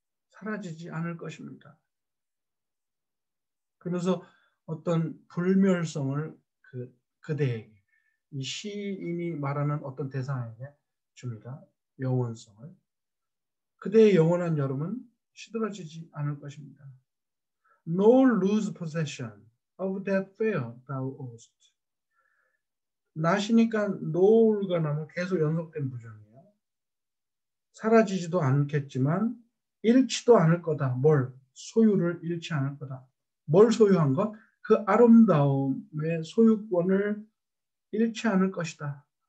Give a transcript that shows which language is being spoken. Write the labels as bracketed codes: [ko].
[ko] 사라지지 않을 것입니다. 그래서 어떤 불멸성을 그대에게 이 시인이 말하는 어떤 대상에게 줍니다. 영원성을. 그대의 영원한 여름은 시들어지지 않을 것입니다. [en] Nor lose possession of that fair thou owest. [ko] not이니까 nor가 나면 계속 연속된 부정이에요. 사라지지도 않겠지만 잃지도 않을 거다. 뭘? 소유를 잃지 않을 거다. 뭘 소유한 것? 그 아름다움의 소유권을 잃지 않을 것이다.